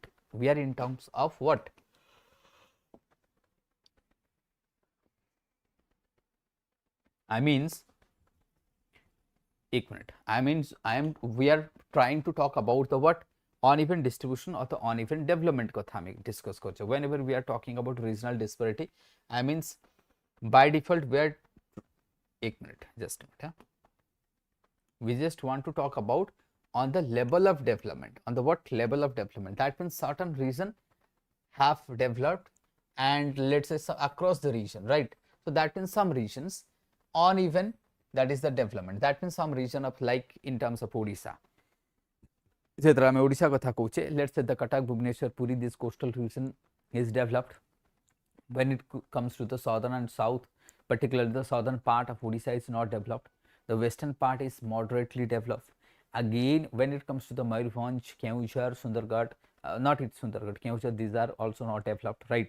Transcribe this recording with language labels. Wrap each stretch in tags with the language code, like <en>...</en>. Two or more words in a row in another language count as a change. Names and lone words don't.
<en>We are in terms of what? I means एक minute, we are trying to talk about the what? Uneven distribution or the uneven development</en> <or>କଥା ହମ</or> <en>discuss करछे. Whenever we are talking about regional disparity, I means by default we are एक minute, just a minute. We just want to talk about on the level of development, on the what level of development. That means certain region have developed, and let's say across the region, right? So that means some regions uneven, that is the development. That means some region of like in terms of Odisha.</en> <or>ଯେତରା ମେ ଓଡ଼ିଶା କଥା କହୁଚେ,</or> <en>let's say the Cuttack, Bhubaneswar, Puri, this coastal region is developed. When it comes to the southern and south, particularly the southern part of Odisha is not developed. The western part is moderately developed. Again, when it comes to the Mayurbhanj, Keonjhar, Sundargarh, not it's Sundargarh, Keonjhar, these are also not developed, right?</en>